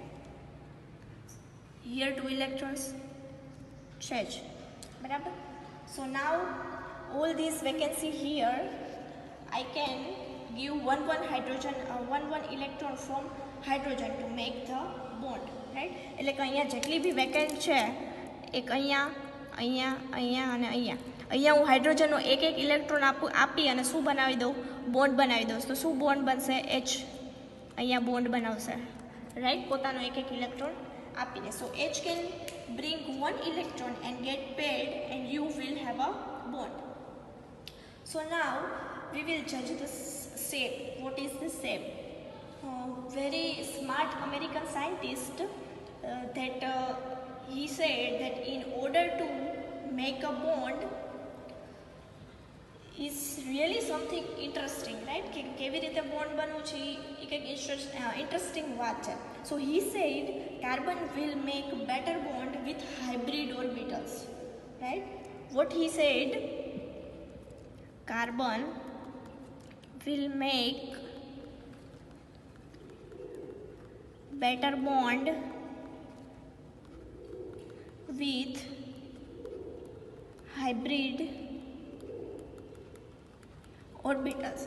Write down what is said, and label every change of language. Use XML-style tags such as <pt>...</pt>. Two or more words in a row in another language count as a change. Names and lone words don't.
<en>Here 2 electrons change, barabar. So now all this vacancy here, I can give one hydrogen, one electron from hydrogen to make the bond, right?</en> <gu>એટલે કે અહીંયા જેટલી બી વેકેન્ટ છે, એક અહીંયા અહીંયા અહીંયા અને અહીંયા અહીંયા હું હાઇડ્રોજનનો એક ઇલેક્ટ્રોન આપી અને શું બનાવી દઉં, બોન્ડ બનાવી દઉં. તો શું બોન્ડ બનશે? એચ અહીંયા બોન્ડ બનાવશે, રાઈટ? પોતાનો એક ઇલેક્ટ્રોન આપીને.</gu> <en>So H can bring one electron and get paired, and you will have a bond. So now we will judge the shape. What is the shape? Very smart American scientist that he said that in order to make a bond is really something interesting, right?</en> <gu>કે કેવી રીતે બોન્ડ બનવું છે એ કંઈક ઇન્ટરેસ્ટિંગ વાત છે.</gu> <en>So he said carbon will make better bond with hybrid orbitals, right? What he said, carbon will make better bond with hybrid orbitals.</en>